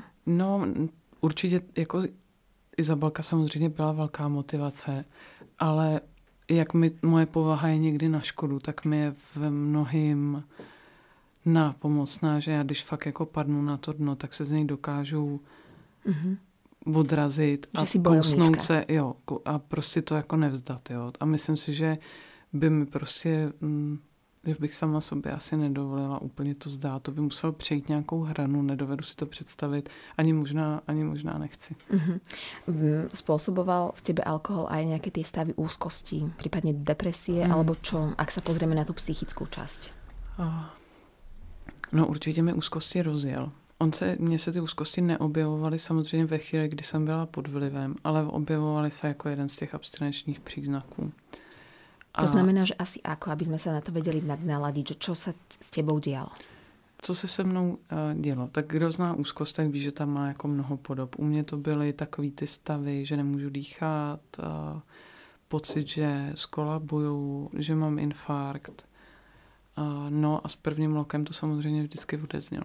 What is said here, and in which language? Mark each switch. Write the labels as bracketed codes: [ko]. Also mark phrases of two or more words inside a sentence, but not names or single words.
[cs] No, určitě, jako Izabelka samozřejmě byla velká motivace, ale jak moje povaha je někdy na škodu, tak mi je v mnohým nápomocná, že já když fakt jako padnu na to dno, tak se z něj dokážu odrazit a kousnout se, jo, a prostě to jako nevzdat, jo. A myslím si, že by mi prostě, že bych sama sobě asi nedovolila úplně to vzdát, to by muselo přejít nějakou hranu, nedovedu si to představit, ani možná nechci. [sk] Spôsoboval v tebe alkohol aj nejaké tie stavy úzkosti, prípadne depresie, alebo čo, ak sa pozrieme na tú psychickú časť? [cs] No určitě mi úzkosti rozjel. Mně se ty úzkosti neobjevovaly samozřejmě ve chvíli, kdy jsem byla pod vlivem, ale objevovaly se jako jeden z těch abstinenčních příznaků. [sk] To znamená, že asi ako, aby sme sa na to vedeli naladiť, že čo sa s tebou dialo? [cs] Co se se mnou dělo? Tak kdo zná úzkost, tak ví, že tam má jako mnoho podob. U mě to byly takový ty stavy, že nemůžu dýchat, pocit, že skolabuju, že mám infarkt. No a s prvním lokem to samozřejmě vždycky odeznělo.